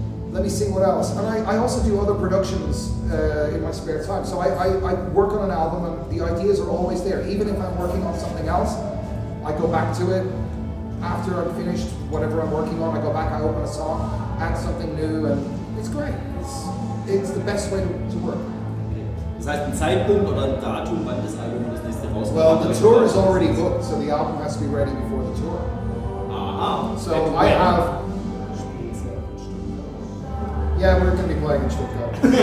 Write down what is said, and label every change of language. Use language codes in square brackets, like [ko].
[en] Let me see what else. And I also do other productions in my spare time. So I work on an album, and the ideas are always there. Even if I'm working on something else, I go back to it. After I'm finished whatever I'm working on, I go back, I open a song, add something new, and it's great. It's the best way to work. [de] heißt ein Zeitpunkt oder ein Datum, wann das Album das nächste rauskommt. [en] Well, the tour is already booked, so the album has to be ready before the tour. Aha. So I have. Yeah, we're going to be playing in Stuttgart.